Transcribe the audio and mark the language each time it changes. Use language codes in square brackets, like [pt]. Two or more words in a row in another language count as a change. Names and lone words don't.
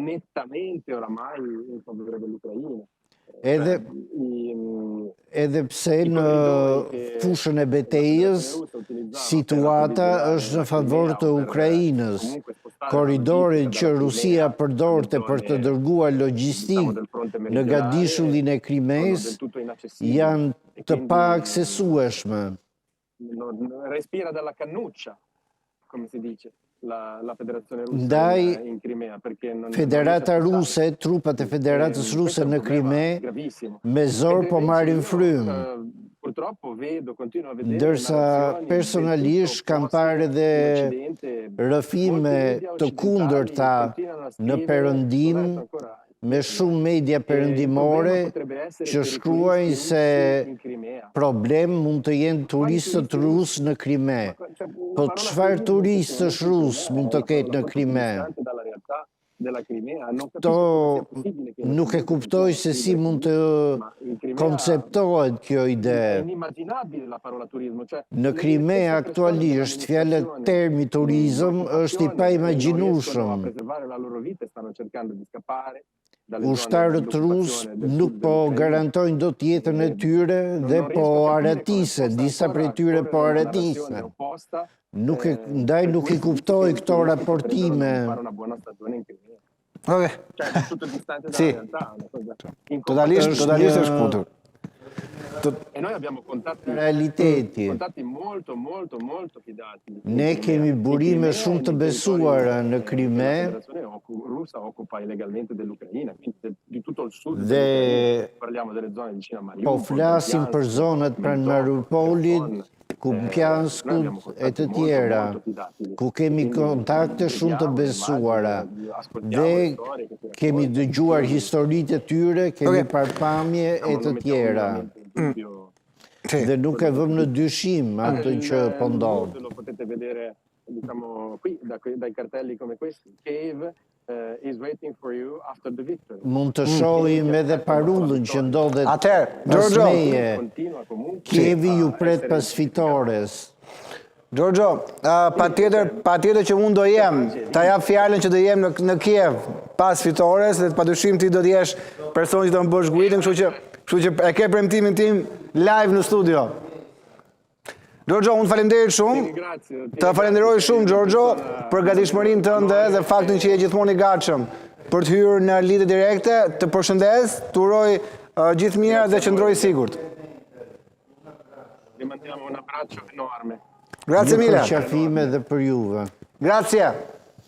[sq] Edhe pse në fushën e betejës, situata është në favor të Ukrainës. Korridorin që Rusia përdorte për të dërguar logjistikë në gadishullin e Krimes janë të paaksesueshme. [it] Respira dalla cannuccia, come si dice. [sq] Ndaj Federata Ruse, trupat e Federatës Ruse në Krime, me zor po marrin frymë. Ndërsa personalisht kam parë edhe rrëfime të kundërta në Perëndim, me shumë media perëndimore që shkruajnë se problem mund të jenë turistët rusë në Krime. Po çfarë turistësh rusë mund të ketë në Krime? [it] della Crimea. Non capisco [sq] Këto [it] come sia possibile che [sq] nuk e kuptoj se si mund të konceptohet kjo ide. [it] È inimmaginabile la parola turismo, cioè [sq] Në Crimea aktualisht fjala termi turizëm është i paimagjinueshëm. [it] a preservare la loro vita e stanno cercando di scappare dalle [sq] Ushtarët rus nuk po garantojnë dot jetën e tyre dhe po aratise, disa prej tyre po aratise. Ndaj nuk i kuptoj këto raportime. [it] Ok. Sì. Totalmente è spunto. E noi abbiamo [sq] Realiteti. [it] contatti molto fidati. [sq] Ne kemi burime shumë të besuara në Krime [it] La Federazione russa occupa illegalmente dell'Ucraina, quindi di tutto il sud. [sq] dhe [it] Parliamo delle zone vicino a [sq] po [it] Mariupol. [sq] flasim për zonat pranë Mariupolit, Kupianskut e të tjera, ku kemi kontakte shumë të besuara dhe kemi dëgjuar historitë e tyre, kemi parpamje e të tjera. Dhe nuk e vëm në dyshim atë që po ndodh. [it] Lo potete vedere, diciamo, qui dai cartelli come questi. [en] Kiev is waiting for you after the victory. [sq] Mund të shohim edhe parullën që ndodhet Atëherë, pas Giorgio. meje. [it] Continua comunque. [sq] Kievi ju pret pas fitores. Giorgio, patjetër që unë do jem, ta jap fjalën që do jem në Kiev pas fitores dhe padyshim ti do të jesh person që do më bësh guidën, kështu që e ke premtimin tim live në studio. Giorgio, unë falenderit shumë. Të falenderoj shumë, Giorgio, për gatishmërinë tënde dhe faktin që je gjithmonë i gatshëm për të hyrë në lidhje direkte. Të përshëndes, të uroj gjithë mira dhe qëndroj sigurt. [it] Vi mandiamo un abbraccio enorme. Grazie [sq] Një [it] mille. [sq] përqafime dhe për juve. [it] Grazie.